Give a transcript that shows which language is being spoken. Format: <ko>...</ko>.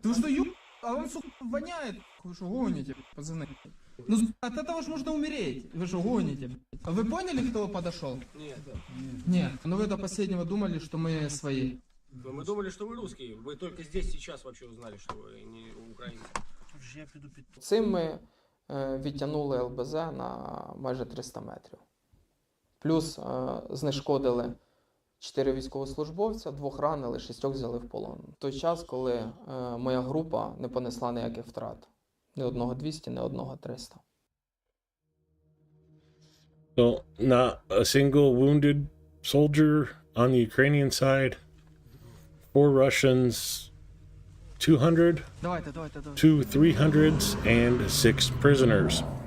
<ru>Ты что, а он, сука, воняет. Вы что, гоните, пацаны? Ну, от этого ж можно умереть. Вы что, гоните? А вы поняли, кто подошел? Нет. Нет. Но вы до последнего думали, что мы свои. Но мы думали, что вы русские. Вы только здесь сейчас вообще узнали, что вы не украинцы.</ru> <uk>Цим ми відтягнули ЛБЗ на майже 300 метрів. Плюс знешкодили 4 військовослужбовця, 2 ранили, 6 взяли в полон. В той час, коли моя група не понесла ніяких втрат. Ні одного 200, ні одного 300.</uk> <en>So not a single wounded soldier on the Ukrainian side. 4 Russians, 200,</en> <ru>Давайте.</ru> <en>2 300s, and 6 prisoners.</en>